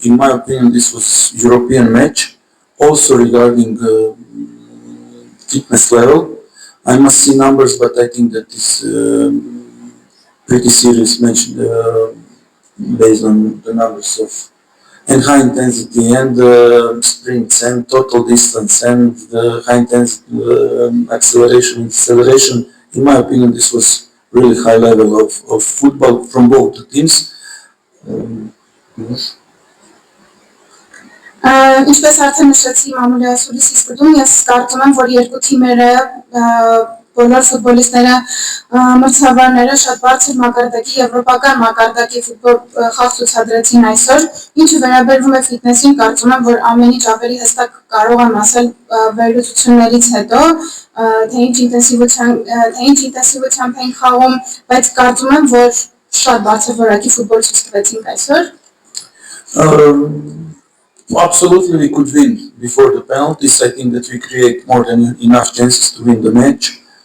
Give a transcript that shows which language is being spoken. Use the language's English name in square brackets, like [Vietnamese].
[English] In my opinion, this was European match. Also regarding fitness level, I must see numbers, but I think that is pretty serious match based on the numbers of and high intensity and sprints and total distance and the high intensity acceleration and deceleration. In my opinion, this was really high level of football from both the teams. [Armenian] Ինչպես արդեն նշեցի մամուլի ասուլիսի սկզբում, ես կարծում եմ, որ երկու թիմերը բոլոր ֆուտբոլիստները մրցավարները շատ բարձր մակարդակի եվրոպական մակարդակի ֆուտբոլ խաղ ցուցադրեցին այսօր, ինչը վերաբերվում է ֆիթնեսին, կարծում եմ, որ ամեն ինչ ավելի հստակ կարող եմ ասել վերլուծություններից հետո, թե ինչ ինտենսիվությամբ են խաղում, բայց կարծում եմ, որ շատ բարձր որակի ֆուտբոլ ցուցադրեցինք այսօր։ [English] Absolutely, we could win before the penalties. I think that we create more than enough chances to win the match.